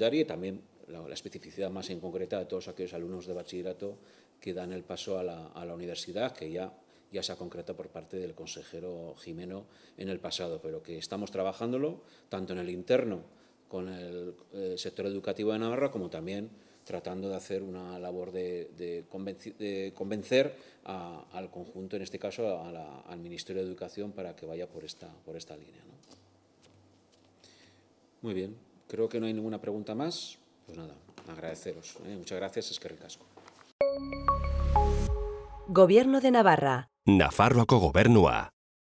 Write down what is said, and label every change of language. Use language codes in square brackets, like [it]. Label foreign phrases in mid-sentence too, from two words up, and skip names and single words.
[es] y también la especificidad más en concreta de todos aquellos alumnos de bachillerato que dan el paso a la universidad, que ya se ha concretado por parte del consejero Gimeno en el pasado, pero que estamos trabajándolo tanto en el interno con el sector educativo de Navarra como también tratando de hacer una labor de convencer al conjunto, en este caso al Ministerio de Educación, para que vaya por esta línea, ¿no? Muy bien, creo que no hay ninguna pregunta más. Pues nada, agradeceros. Muchas gracias, [eu] eskerrik asko. [es] Gobierno de Navarra. [eu] Nafarroako gobernua.